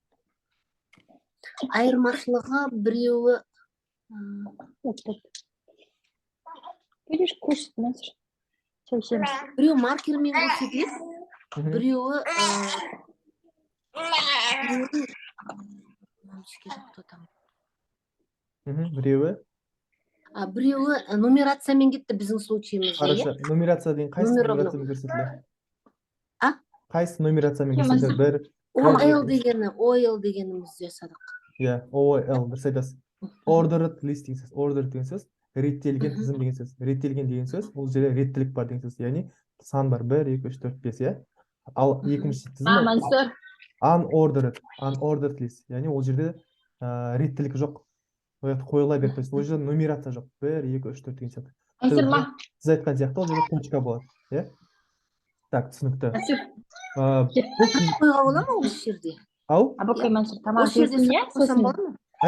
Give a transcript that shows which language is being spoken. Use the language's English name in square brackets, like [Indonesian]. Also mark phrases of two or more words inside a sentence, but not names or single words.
[Kazakh] Айырмашылығы біреуі біреу маркермен көрсетіледі, біреуі біреуі нумерациямен кетті біздің случайымызда. Хорошо, нумерация деген қайсы нумерациямен көрсетіледі? Қайсы нумерациямен көрсетіледі? OL дегеніміз жасадық. Иә, OL, дұрыс айтасыз. [English] Ordered list [Kazakh] деген сөз. Ordered деген сөз реттелген тізім деген сөз. Реттелген деген сөз, ол жерде реттілік бар деген сөз. Яғни сан бар, 1, 2, 3, 4, 5, иә. Ал екінші тізім [English] unordered list. [Kazakh] Яғни ол жерде реттілік жоқ. Қойыла беріп, ол жерде нумерация жоқ. 1, 2, 3, 4 деген сияқты. Сіз айтқан сияқты ол жерде точка болады, иә. Так, түсінікті. Қойға бола ма осы жерде? Ау? Осы жерде сұрақ қойсам болады ма?